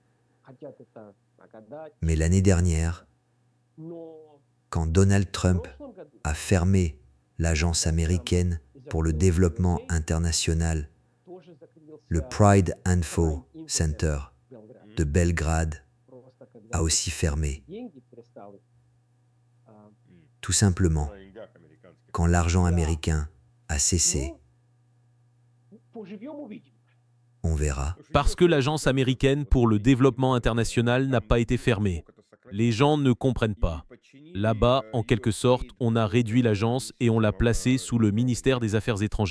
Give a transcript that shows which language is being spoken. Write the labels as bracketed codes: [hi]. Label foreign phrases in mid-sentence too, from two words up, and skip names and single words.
[fr] Mais l'année dernière, quand Donald Trump a fermé l'agence américaine pour le développement international, le Pride Info Center de Belgrade a aussi fermé. Tout simplement, [ru] На деньгах американских. [fr] quand l'argent américain a cessé, on verra. Parce que l'agence américaine pour le développement international n'a pas été fermée. Les gens ne comprennent pas. Là-bas, en quelque sorte, on a réduit l'agence et on l'a placée sous le ministère des Affaires étrangères.